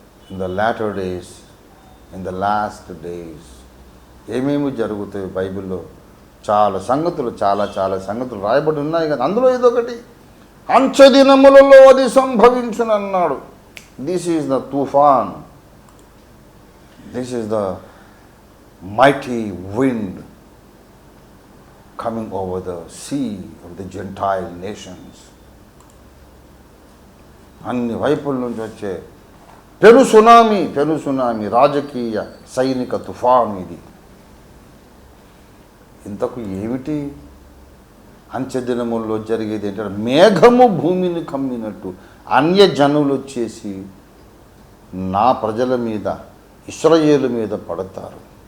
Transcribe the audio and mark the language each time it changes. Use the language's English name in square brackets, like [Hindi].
[English] in the latter days, in the last days [Telugu] ఏమేమి జరుగుతాయి బైబిల్లో చాలా సంగతులు రాయబడి ఉన్నాయి. కానీ అందులో ఇదొకటి, అంత్యదినములలో అది సంభవించునన్నాడు. [English] This is the toofan, this is the mighty wind coming over the sea of the Gentile nations. [Telugu] అన్ని వైపుల నుంచి వచ్చే పెను సునామీ, రాజకీయ సైనిక తుఫాను ఇది. ఇంతకు ఏమిటి అంత్యదినముల్లో జరిగేది ఏంటంటే, మేఘము భూమిని కమ్మినట్టు అన్యజనులు వచ్చేసి నా ప్రజల మీద, ఇశ్రాయేలు మీద పడతారు.